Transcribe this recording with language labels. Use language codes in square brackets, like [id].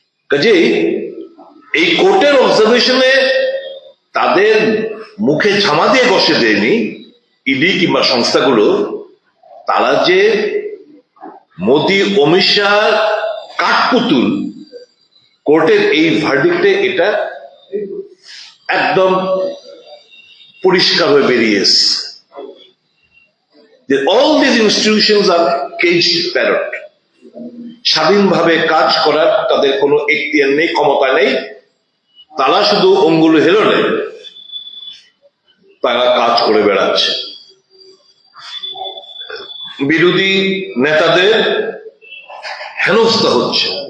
[bn] কাজেই এই কোর্টের অবজারভেশনে তাদের মুখে ঝামা দিয়ে বসে দেয়নি ইডি কিংবা সংস্থাগুলো, তারা যে মোদি অমিত শাহ কাঠপুতুল, কোর্টের এই ভার্ডিক্টে এটা একদম পরিষ্কার হয়ে বেরিয়ে এসছে। [en] All these institutions are caged parrot. [bn] স্বাধীনভাবে কাজ করার তাদের কোনো এখতিয়ার নেই, ক্ষমতা নেই। তারা শুধু অঙ্গুল হেলনে তারা কাজ করে বেড়াচ্ছে। বিরোধী নেতাদের হেনস্থা হচ্ছে।